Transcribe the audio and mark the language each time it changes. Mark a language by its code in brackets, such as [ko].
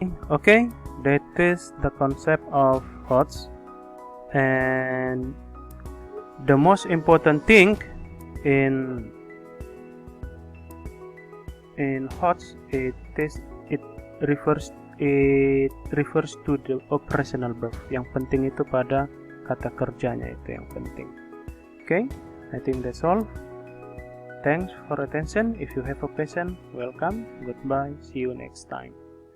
[en] Okay, that is the concept of HOTS, and the most important thing in HOTS, it refers to the operational verb. [id] Yang penting itu pada kata kerjanya, itu yang penting. [en] Okay, I think that's all. Thanks for attention. If you have a question, welcome. Goodbye. See you next time.